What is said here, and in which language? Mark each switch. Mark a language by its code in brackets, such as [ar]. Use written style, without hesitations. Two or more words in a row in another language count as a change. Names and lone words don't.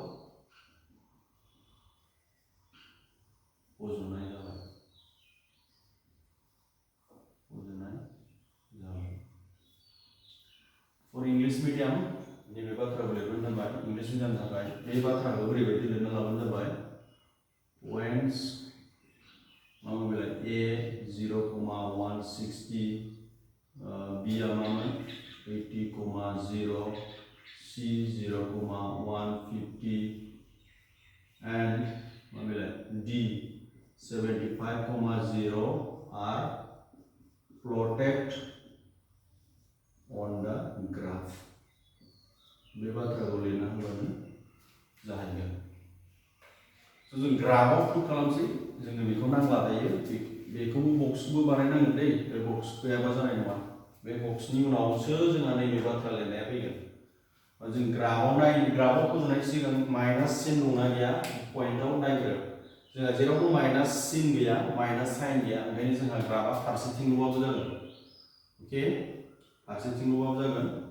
[brx] फज'नाय जाबाय [en] for English medium [brx] नैबे बाथ्राखौ लिरबानो जाबाय इंलिश मीडियम थाखाय बे बाथ्राखौ ओरैबायदि लिरना लाबानो जाबाय पॉइंट्स मामोन बेलाय a 0,160 b आ मामोन 80,0 c 0,150 and मामोन बेलाय d 75,0 [en] are plotted on the graph [brx] बे बाथ्राखौ लिरना होबानो जाहैगोन स' जों ग्राफआव प्रुफ खालामसै जोंनो बेखौ नांला दायो बेखौबो बक्सबो बानायनांगोन दै बे बक्स गैयाबा जानाय नङा बे बक्सनि उनावसो जोंहा नैबे बाथ्रा लिरनाया फैगोन जों ग्राफआव फज'नाय सिगां [en] minus sign [brx] दंना गैया पइन्टआव नायग्रो जोंहा जेरावबो माइनास सिन गैया [en] minus sign [brx] गैया ओंखायनो जोंहा ग्राफआ फारसेथिंल'बाबो जागोन अके फारसेथिंल'बाबो जागोन